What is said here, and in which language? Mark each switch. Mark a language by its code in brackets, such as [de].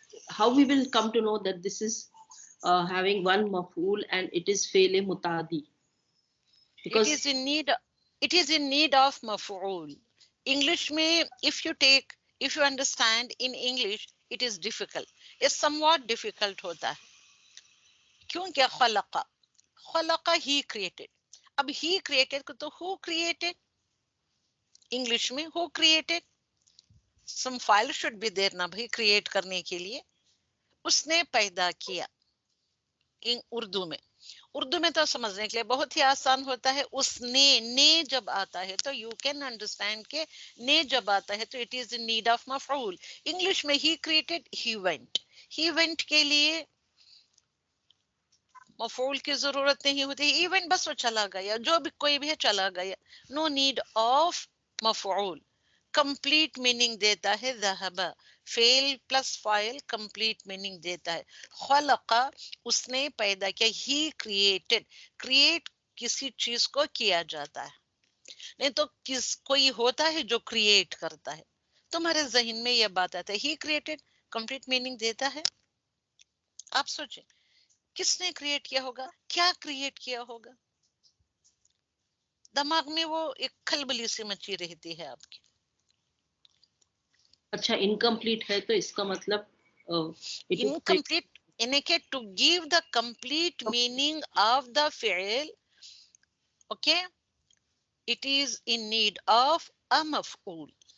[en] How we will come to know that this is having one maf'ul and it is Fele Mutadi? Because it is in need of مفعول. English میں if you understand in English it is difficult. It's somewhat difficult [ur] ہوتا ہے. کیونکہ خلق [en] he created. اب he created کو تو who created? English میں who created? some file should be there [ur] نا بھائی [en] create [ur] کرنے کے لیے. اس نے پیدا کیا. اردو میں تو سمجھنے کے لیے بہت ہی آسان ہوتا ہے. اس نے جب آتا ہے تو [en] you can understand [ur] کہ نے جب آتا ہے تو [en] it is in need of [ur] مفعول. انگلش میں [en] he created he went [ur] کے لیے مفعول کی ضرورت نہیں ہوتی. [en] he went [ur] بس وہ چلا گیا, جو بھی کوئی بھی ہے چلا گیا. [en] no need of [ur] مفعول. کمپلیٹ میننگ دیتا ہے ذہب. فعل پلس فاعل کمپلیٹ میننگ دیتا ہے. خلق اس نے پیدا کیا. [en] he created, [ur] کریٹ کسی چیز کو کیا جاتا ہے, نہیں تو کوئی ہوتا ہے جو کریٹ کرتا ہے. تمہارے ذہن میں یہ بات آتا ہے [en] he created [ur] کمپلیٹ میننگ دیتا ہے. آپ سوچیں کس نے کریٹ کیا ہوگا, کیا کریٹ کیا ہوگا. دماغ میں وہ ایک کھلبلی سی مچی رہتی ہے آپ کی. اچھا انکمپلیٹ ہے تو اس کا مطلب [en] incomplete [ur] یعنی کہ [en] to give the complete meaning of the فعل. okay, it is in need of a مفعول.